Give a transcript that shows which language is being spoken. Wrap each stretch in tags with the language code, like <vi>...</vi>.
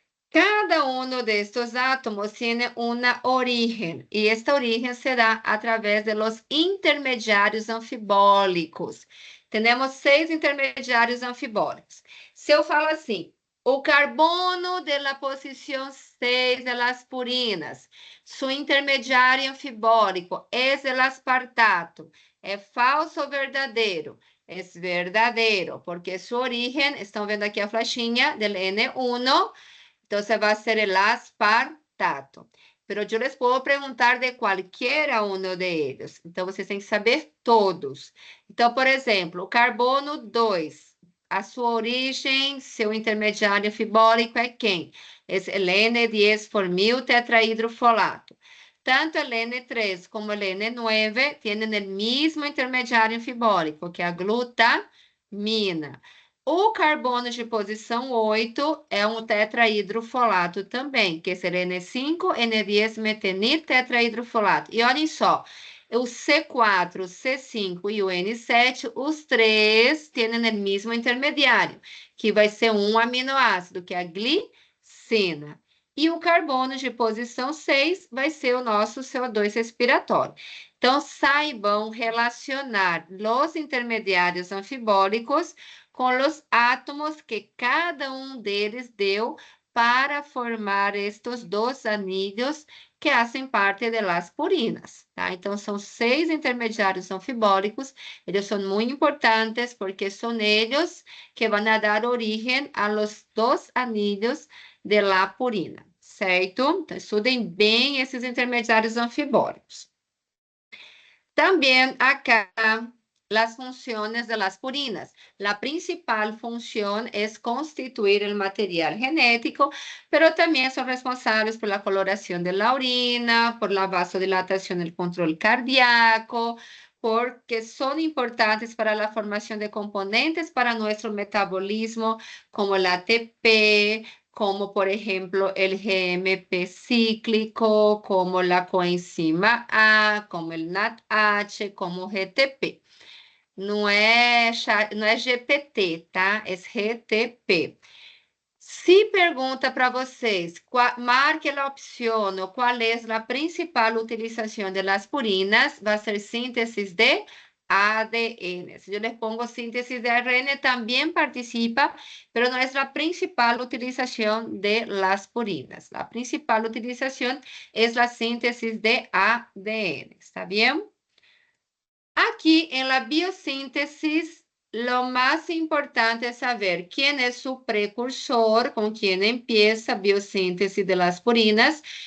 <es>Cada uno de estos átomos tiene una origen, y esta origen se da a través de los intermediários anfibólicos.</es> <pt>Temos 6 intermediários anfibólicos. Se eu falo assim, o carbono</pt> <es>de la posición 6 de las purinas, su intermediário anfibólico es el aspartato.</es> <pt>¿É falso ou verdadeiro? É verdadeiro, porque su origen, estão vendo aqui a flechinha del N1,</pt> <es>entonces va a ser el aspartato. Pero yo les puedo preguntar de cualquiera uno de ellos.</es> <pt>Então, vocês têm que saber todos. Então, por exemplo, o carbono 2, a sua origem, seu intermediário anfibólico é quem?</pt> <es>Es el N10-formil tetrahidrofolato. Tanto el N3 como el N9 tienen el mismo intermediário anfibólico,</es> <pt>que é a glutamina. O carbono de posição 8 é um tetrahidrofolato também, que é N5, N10, metenil tetrahidrofolato. E olhem só, o C4, o C5 e o N7, os três têm o mesmo intermediário, que vai ser um aminoácido, que é a glicina. E o carbono de posição 6 vai ser o nosso CO2 respiratório. Então, saibam relacionar os intermediários anfibólicos com os átomos que cada um deles deu para formar estes dois anilhos</pt> <es>que hacen parte de las purinas, tá?</es> <pt>Então, são 6 intermediários anfibólicos, eles são muito importantes porque são eles que vão dar origem</pt> <es>a los 2 anillos de la purina,</es> <pt>certo? Então, estudem bem esses intermediários anfibólicos.</pt> <es>También acá las funciones de las purinas. La principal función es constituir el material genético, pero también son responsables por la coloración de la orina, por la vasodilatación, el control cardíaco, porque son importantes para la formación de componentes para nuestro metabolismo, como el ATP, como por ejemplo el GMP cíclico, como la coenzima A, como el NADH, como GTP.</es> <pt>Não é GPT, tá? É GTP. Se pergunta para vocês, marque a opção, qual é a principal utilização</pt> <es>de las purinas,</es> <pt>vai ser síntese de ADN.</pt> <es>Si yo les pongo síntesis de ARN, también participa, pero no es la principal utilización de las purinas. La principal utilización es la síntesis de ADN, ¿está bien? Aquí en la biosíntesis, lo más importante es saber quién es su precursor, con quién empieza biosíntesis de las purinas.</es>